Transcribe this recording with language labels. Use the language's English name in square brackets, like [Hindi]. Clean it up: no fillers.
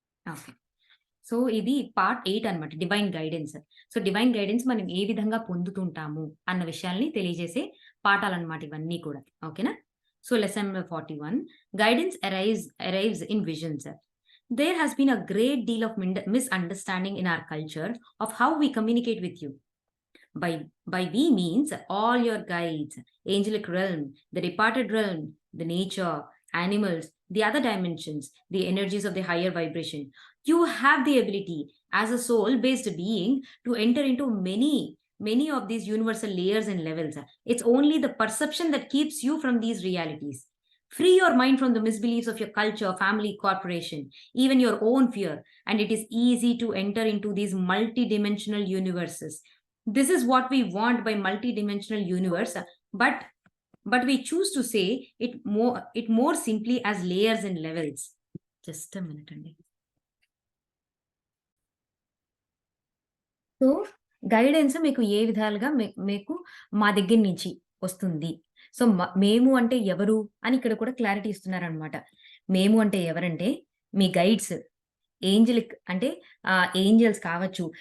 [Telugu] Okay. So, ఇది part 8 అన్నమాట. Divine guidance. So, divine guidance మనం ఏ విధంగా పొందుతుంటాము అన్న విషయాల్ని తెలియజేసే పాఠాలన్నమాట ఇవన్నీ కూడా. ఓకేనా? [English] So, lesson number 41 guidance arrives in visions. There has been a great deal of misunderstanding in our culture of how we communicate with you. By we means all your guides, angelic realm, the departed realm, the nature, animals, the other dimensions, the energies of the higher vibration. You have the ability as a soul-based being to enter into many of these universal layers and levels. It's only the perception that keeps you from these realities. Free your mind from the misbeliefs of your culture, family, corporation, even your own fear, and it is easy to enter into these multidimensional universes. This is what we want by multidimensional universe, but we choose to say it more simply as layers and levels. Just a minute అండి. [Telugu] So, guidance మీకు ఏ విధాలుగా మీకు మా దగ్గర నుంచి వస్తుంది. So, మేము అంటే ఎవరు అని ఇక్కడ కూడా క్లారిటీ ఇస్తున్నారనమాట. మేము అంటే ఎవరంటే మీ గైడ్స్. ఏంజెలిక్ అంటే ఏంజెల్స్ కావచ్చు.